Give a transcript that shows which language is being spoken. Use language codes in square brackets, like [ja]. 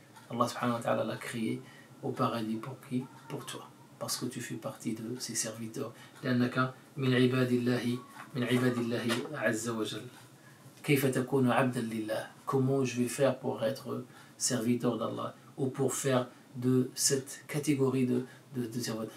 [fr] Allah subhanahu wa ta'ala l'a créé au paradis pour qui? Pour toi. Parce que tu fais partie de ses serviteurs. [ar] لأنك من عباد الله من عباد الله عز وجل. كيف تكون عبدا لله? [fr] Comment je vais faire pour être serviteur d'Allah ou pour faire de cette catégorie de serviteurs.